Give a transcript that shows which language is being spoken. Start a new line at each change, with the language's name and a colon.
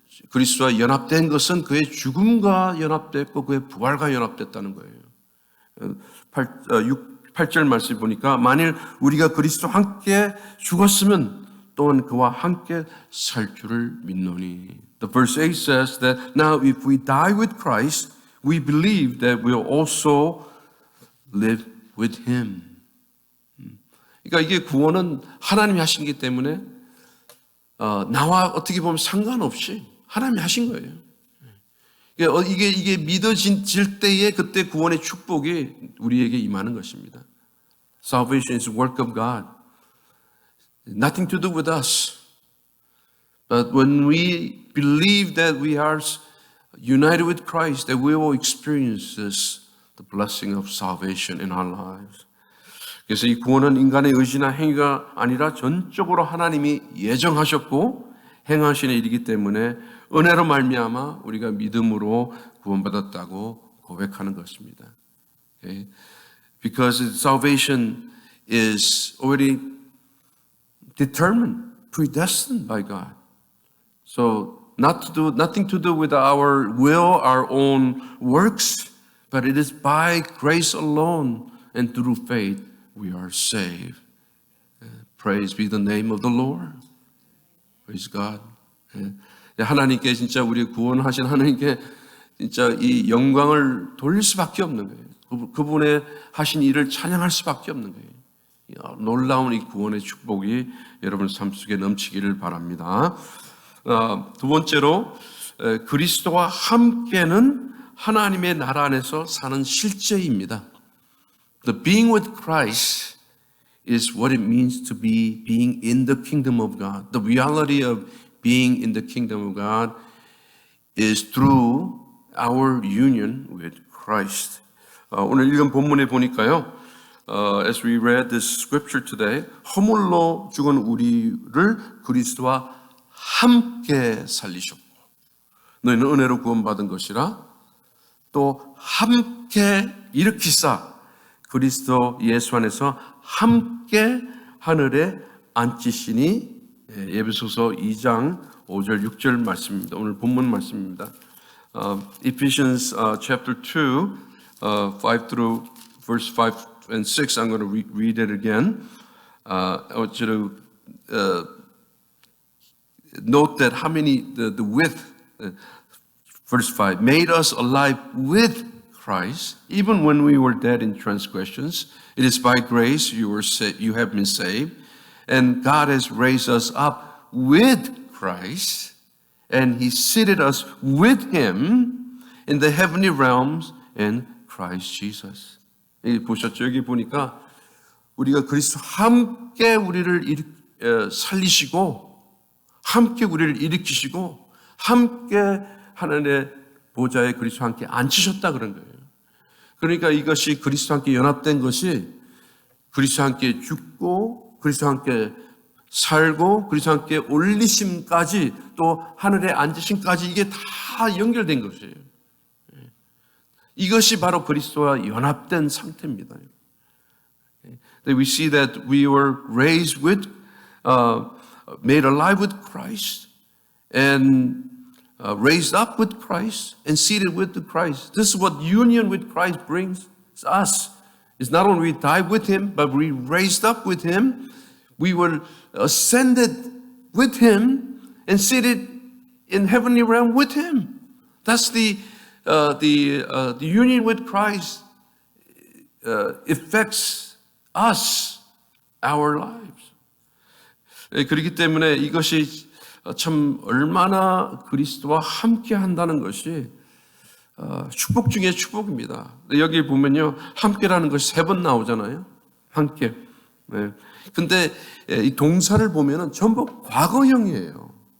Korean: 그리스도와 연합된 것은 그의 죽음과 연합됐고 그의 부활과 연합됐다는 거예요. 8절 말씀 보니까 만일 우리가 그리스도와 함께 죽었으면 또한 그와 함께 살 줄을 믿노니.
English: The verse 8 says that now if we die with Christ, we believe that we'll also live with Him.
Korean: 그러니까 이게 구원은 하나님이 하신 거기 때문에 나와 어떻게 보면 상관없이 하나님이 하신 거예요. 이게 믿어질 때에 그때 구원의 축복이 우리에게 임하는 것입니다.
English: Salvation is the work of God. Nothing to do with us. But when we believe that we are united with Christ, that we will experience this, the blessing of salvation in our lives.
Korean: 그래서 이 구원은 인간의 의지나 행위가 아니라 전적으로 하나님이 예정하셨고 행하시는 일이기 때문에 은혜로 말미암아 우리가 믿음으로 구원받았다고 고백하는 것입니다.
English: Okay? Because salvation is already determined, predestined by God. So nothing to do with our will, our own works, but it is by grace alone and through faith we are saved. Praise be the name of the Lord. Praise God.
Korean: 하나님께 진짜 우리 구원하신 하나님께 진짜 이 영광을 돌릴 수밖에 없는 거예요. 그분의 하신 일을 찬양할 수밖에 없는 거예요. 놀라운 이 구원의 축복이 여러분 삶 속에 넘치기를 바랍니다. 두 번째로 그리스도와 함께는 하나님의 나라 안에서 사는 실제입니다.
English: The being with Christ is what it means to be being in the kingdom of God. The reality of being in the kingdom of God is through our union with Christ.
Korean: 오늘 읽은 본문에 보니까요.
English: As we read this scripture today,
Korean: 허물로 죽은 우리를 그리스도와 함께 살리셨고 너희는 은혜로 구원받은 것이라 또 함께 일으키사 그리스도 예수 안에서 함께 하늘에 앉히시니 에베소서 2장 5절 6절 말씀입니다. 오늘 본문 말씀입니다.
English: Ephesians chapter 2 5 through verse 5 and 6 I'm going to read it again. I want you to note that how many the width verse 5 made us alive with Christ even when we were dead in transgressions. It is by grace you have been saved, and God has raised us up with Christ, and He seated us with Him in the heavenly realms in Christ Jesus.
Korean: 여기 보셨죠? 여기 보니까 우리가 그리스도 함께 우리를 살리시고 함께 우리를 일으키시고 함께 하나님의 보좌에 그리스도 함께 앉히셨다 그런 거예요. 그러니까 이것이 그리스도 함께 연합된 것이 그리스도 함께 죽고 그리스도 함께 살고 그리스도 함께 올리심까지 또 하늘에 앉으심까지 이게 다 연결된 것이에요. 이것이 바로 그리스도와 연합된 상태입니다.
English: We see that we were raised with, made alive with Christ, and raised up with Christ, and seated with Christ. This is what union with Christ brings us. It's not only we died with Him, but we raised up with Him. We were ascended with Him and seated in heavenly realm with Him. That's the union with Christ affects us, our lives.
Korean: 그렇기 때문에 이것이 참 얼마나 그리스도와 함께 한다는 것이 축복 중에 축복입니다. 여기 보면요, 함께라는 것이 3번 나오잖아요. 함께. 네. 근데 이 동사를 보면은 전부 과거형이에요.